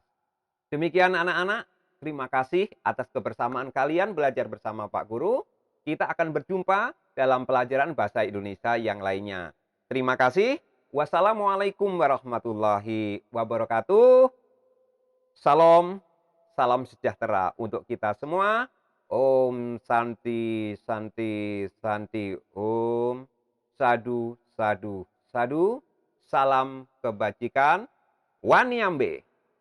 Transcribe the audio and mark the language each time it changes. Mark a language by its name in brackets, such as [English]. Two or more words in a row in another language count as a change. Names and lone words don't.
[Indonesian] Demikian anak-anak, terima kasih atas kebersamaan kalian belajar bersama Pak Guru. Kita akan berjumpa dalam pelajaran bahasa Indonesia yang lainnya. Terima kasih. [Arabic] والسلام عليكم ورحمة الله وبركاته. [Indonesian] Salam, salam sejahtera untuk kita semua. [Sanskrit] Om Santi, Santi, Santi, Om. [Pali] Sadu, sadu, sadu. [Indonesian] Salam kebajikan. Waniambe.